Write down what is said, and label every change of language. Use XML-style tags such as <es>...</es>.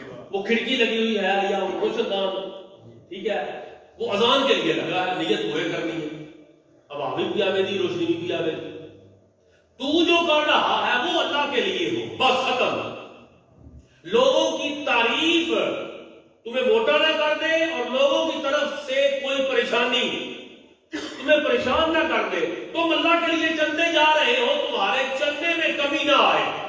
<ur>وہ کھڑکی لگی ہوئی ہے یا وہ روشن دان، ٹھیک ہے، وہ اذان کے لیے لگا ہے، نیت ہوئے کرنی ہے.</ur> <pa>اب آبی بھی آوے دی، روشنی بھی آوے دی.</pa> <ur>تو جو کر رہا ہے وہ اللہ کے لیے ہو، بس ختم. لوگوں کی تعریف تمہیں موٹا نہ کر دے اور لوگوں کی طرف سے کوئی پریشانی تمہیں پریشان نہ کر دے. تم اللہ کے لیے چلتے جا رہے ہو، تمہارے چلنے میں کمی نہ آئے.</ur>